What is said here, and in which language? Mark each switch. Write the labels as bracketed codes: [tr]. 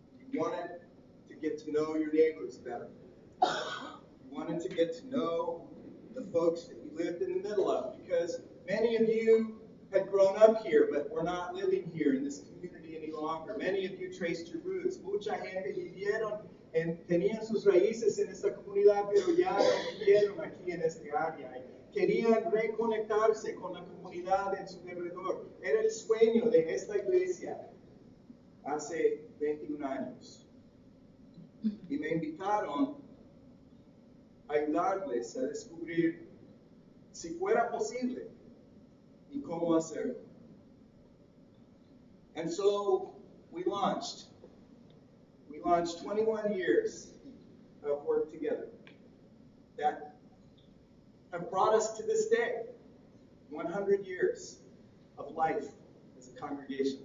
[en] You wanted to get to know your neighbors better. You wanted to get to know the folks that you lived in the middle of, because many of you had grown up here, but were not living here in this community any longer. Many of you traced your roots. [es] Mucha gente vivieron, tenían sus raíces en esta comunidad, pero ya no vivieron aquí en este área. Querían reconectarse con la comunidad en su alrededor. Era el sueño de esta iglesia hace 21 años. Y me invitaron a ayudarles a descubrir si fuera posible y cómo hacerlo. [en] And so we launched 21 years of work together that have brought us to this day, 100 years of life as a congregation.